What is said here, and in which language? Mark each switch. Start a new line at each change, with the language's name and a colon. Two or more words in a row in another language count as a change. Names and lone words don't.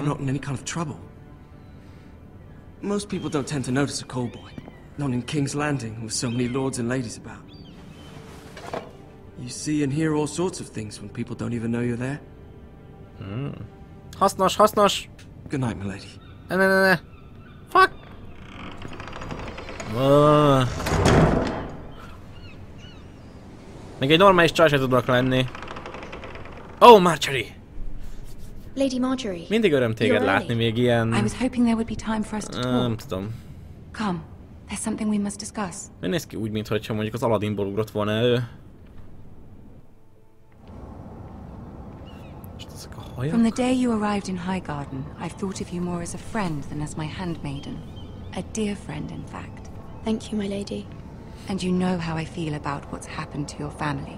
English: not in any kind of trouble. Most people don't tend to notice a callboy. Not in King's Landing, with so many lords and ladies about. You see and hear all sorts of things when people don't even know you're there.
Hungarian: Hasznos, hasznos!
English: Good night, milady.
Hungarian: Ne. Fuck! Még egy normális csaj se tudnak lenni.
English: Oh, Marjorie! Lady Marjorie.
Hungarian: Mindig öröm téged látni, még ilyen...
English: I was hoping there would be time for us to talk.
Hungarian: Nem tudom.
English: Come, there's something we must discuss.
Hungarian: Miért néz ki úgy, mintha mondjuk az Aladdinból ugrott volna elő?
English: From the day you arrived in Highgarden, I've thought of you more as a friend than as my handmaiden. A dear friend, in fact. Thank you, my lady. And you know how I feel about what's happened to your family.